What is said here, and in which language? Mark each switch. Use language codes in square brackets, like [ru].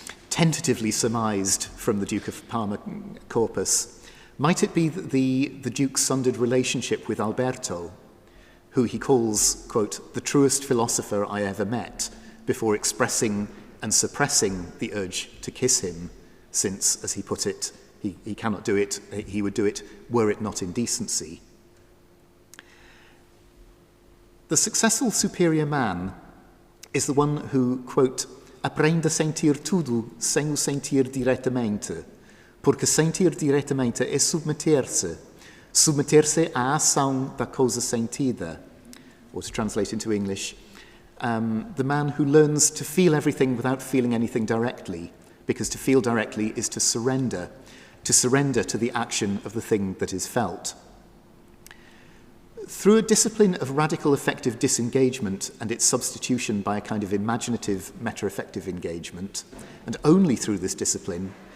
[en] tentatively surmised from the Duke of Parma corpus, might it be the Duke's sundered relationship with Alberto, who he calls, quote, the truest philosopher I ever met, before expressing and suppressing the urge to kiss him, since, as he put it, he cannot do it, he would do it were it not in decency. The successful superior man is the one who, quote, [pt] aprende a sentir tudo sem o sentir diretamente, porque sentir diretamente é submeter-se à ação da coisa sentida. [en] Or to translate into English, the man who learns to feel everything without feeling anything directly, because to feel directly is to surrender to the action of the thing that is felt. Through a discipline of radical affective disengagement and its substitution by a kind of imaginative meta-affective engagement, and only through this discipline,